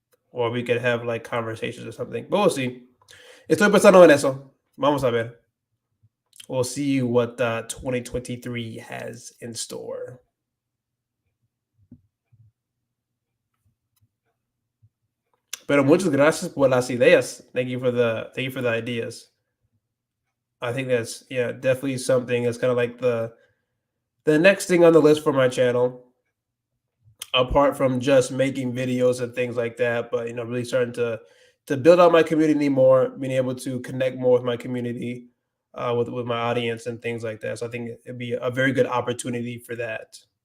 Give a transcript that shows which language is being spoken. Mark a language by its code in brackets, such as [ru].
[en] Or we could have like conversations or something. But we'll see. [es] Estoy pensando en eso. Vamos a ver. [en] We'll see what 2023 has in store. [es] Pero muchas gracias por las ideas. [en] Thank you for the ideas. I think that's definitely something that's kind of like the next thing on the list for my channel, apart from just making videos and things like that, but really starting to build out my community more, being able to connect more with my community, with my audience and things like that. So I think it'd be a very good opportunity for that.